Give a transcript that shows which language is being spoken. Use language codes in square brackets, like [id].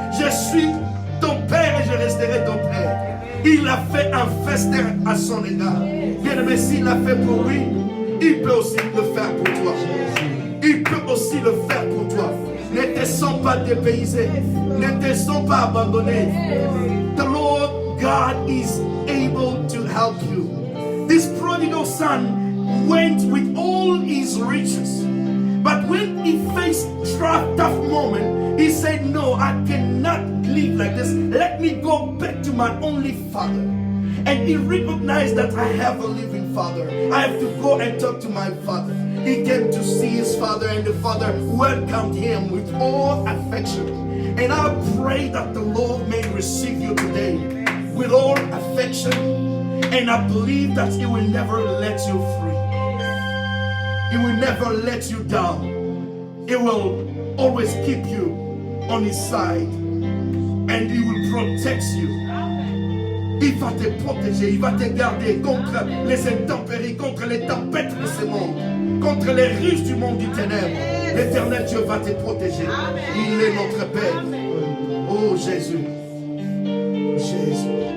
[fr] Je suis ton père et je resterai ton père. Il a fait un festin à son égard. Bien-aimé, s'il l'a fait pour lui, il peut aussi le faire pour toi. Il peut aussi le faire pour toi. Ne te sens pas dépaysé. Ne te sens pas abandonné. [en] The Lord God is able to help you. This prodigal son went with all his riches. But when he faced tough moment, he said, no, I cannot live like this. Let me go back to my only father. And he recognized that I have a living father. I have to go and talk to my father. He came to see his father, and the father welcomed him with all affection. And I pray that the Lord may receive you today with all affection. And I believe that he will never let you free. He will never let you down. He will always keep you on his side. And he will protect you. [fr] Il va te protéger, il va te garder contre les intempéries, contre les tempêtes de ce monde, contre les ruses du monde du ténèbre. L'Éternel Dieu va te protéger. Il est notre Père. Oh Jésus. Jésus.